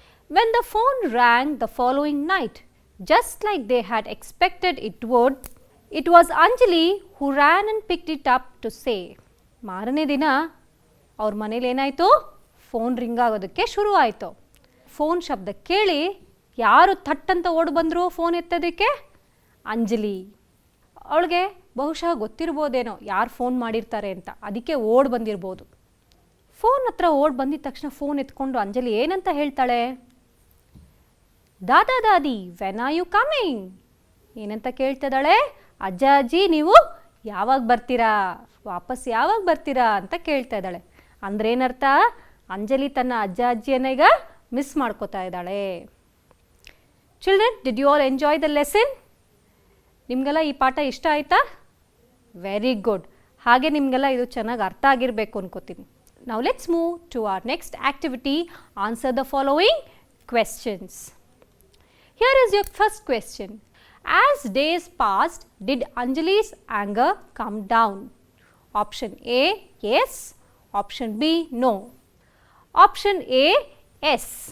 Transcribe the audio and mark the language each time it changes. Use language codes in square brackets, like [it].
[en] When the phone rang the following night, just like they had expected it would, it was Anjali who ran and picked it up to say. [kn] ಮಾರನೇ ದಿನ ಅವ್ರ ಮನೇಲಿ ಏನಾಯಿತು, phone ring ಆಗೋದಕ್ಕೆ ಶುರು ಆಯಿತು. Phone ಶಬ್ದ ಕೇಳಿ ಯಾರು ಥಟ್ಟಂತ ಓಡಿ ಬಂದರು ಫೋನ್ ಎತ್ತೋದಕ್ಕೆ, ಅಂಜಲಿ. ಅವಳಿಗೆ ಬಹುಶಃ ಗೊತ್ತಿರ್ಬೋದೇನೋ ಯಾರು ಫೋನ್ ಮಾಡಿರ್ತಾರೆ ಅಂತ, ಅದಕ್ಕೆ ಓಡಿ ಬಂದಿರ್ಬೋದು. ಫೋನ್ ಹತ್ರ ಓಡಿ ಬಂದಿದ ತಕ್ಷಣ ಫೋನ್ ಎತ್ಕೊಂಡು ಅಂಜಲಿ ಏನಂತ ಹೇಳ್ತಾಳೆ, ದಾದಾ ದಾದಿ [en] When are you coming? [kn] ಏನಂತ ಕೇಳ್ತಿದ್ದಾಳೆ, ಅಜ್ಜ ಅಜ್ಜಿ ನೀವು ಯಾವಾಗ ಬರ್ತೀರಾ, ವಾಪಸ್ ಯಾವಾಗ ಬರ್ತೀರಾ ಅಂತ ಕೇಳ್ತಾ ಇದ್ದಾಳೆ. ಅಂದ್ರೆ ಏನರ್ಥ, ಅಂಜಲಿ ತನ್ನ ಅಜ್ಜ ಅಜ್ಜಿಯನ್ನ ಈಗ ಮಿಸ್ ಮಾಡ್ಕೋತಾ ಇದ್ದಾಳೆ. [en] Children, did you all enjoy the lesson? [kn] ನಿಮಗೆಲ್ಲ ಈ ಪಾಠ ಇಷ್ಟ ಆಯ್ತಾ? [en] Very good. [kn] ಹಾಗೆ ನಿಮಗೆಲ್ಲ ಇದು ಚೆನ್ನಾಗಿ ಅರ್ಥ ಆಗಿರಬೇಕು ಅನ್ಕೋತೀನಿ. [en] Now let's move to our next activity. Answer the following questions. Here is your first question. As days passed, did Anjali's anger come down? Option A, yes. Option B, no. Option A, yes.